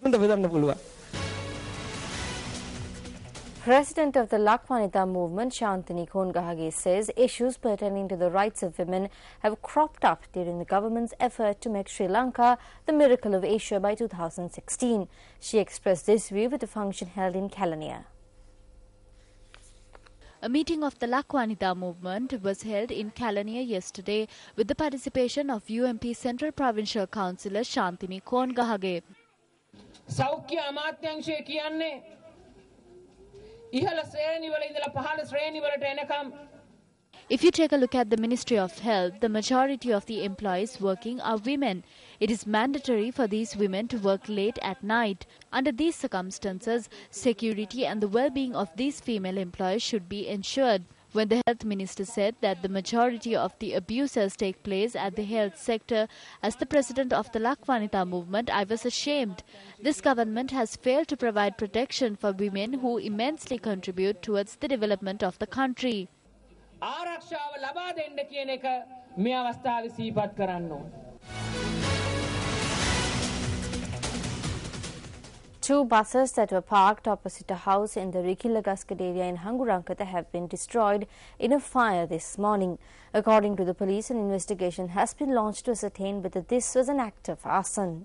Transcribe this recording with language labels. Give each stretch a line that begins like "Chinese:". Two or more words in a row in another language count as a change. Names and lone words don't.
English: President of the Lakwanita movement, Shantini Kongahage, says issues pertaining to the rights of women have cropped up during the government's effort to make Sri Lanka the miracle of Asia by 2016. She expressed this view at a function held in Kelaniya. A meeting of the Lakwanita movement was held in Kelaniya yesterday with the participation of UMP Central Provincial Councillor Shantini Kongahage.
Sinhala: සෞඛ්‍ය අමාත්‍යාංශය කියන්නේ ඉහළ ශ්‍රේණිවල ඉඳලා පහළ ශ්‍රේණිවලට එනකම්.
English: If you take a look at the Ministry of Health, the majority of the employees working are women. It is mandatory for these women to work late at night. Under these circumstances, security and the well-being of these female employees should be ensured. When the health minister said that the majority of the abuses take place at the health sector, as the president of the Lakwanita movement, I was ashamed. This government has failed to provide protection for women who immensely contribute towards the development of the country.
Sinhala: ආරක්ෂාව ලබා දෙන්න කියන එක මේ අවස්ථාවේ සිහිපත් කරන්න ඕන.
English: Two buses that were parked opposite a house in the Rikilagaskad area in Hangurankata have been destroyed in a fire this morning. According to the police, an investigation has been launched to ascertain whether this was an act of arson.